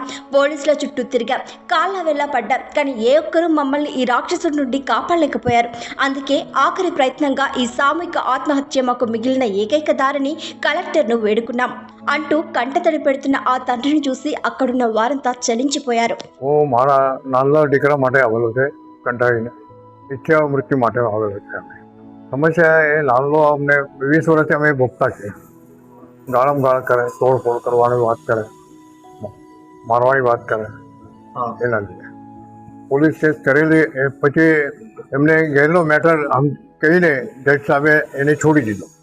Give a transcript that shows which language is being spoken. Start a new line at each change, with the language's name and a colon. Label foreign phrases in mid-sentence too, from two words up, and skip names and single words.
Telugu: పోలీసుల చుట్టూ తిరిగాం, కాళ్ళ వెళ్ళ పడ్డాం, కానీ ఏ ఒక్కరూ మమ్మల్ని ఈ రాక్షసుడి నుండి కాపాడలేకపోయారు. అందుకే ఆఖరి ప్రయత్నంగా ఈ సామూహిక ఆత్మహత్య మాకు మిగిలిన ఏకైక దారిని కలెక్టర్ను వేడుకున్నాం అంటూ కంటతడి పెడుతున్న ఆ తండ్రిని చూసి అక్కడున్న వారంతా చలించిపోయారు.
Gujarati: ఓ મારા નાના દીકરા માટે આવેલો છે કંટાળીને ઈચ્છા મૃત્યુ માટે આવેલો છે. સમસ્યા એ નાનો અમને 20 વર્ષથી અમે ભોગતા છીએ. ગાળમ ગાળ કરે, તોડફોડ કરવાની વાત કરે, મારવાની વાત કરે. એના લીધે પોલીસ કેસ કરેલી પછી એમને ગેરનો મેટર આમ કહીને જજ સાહેબે એને છોડી દીધો.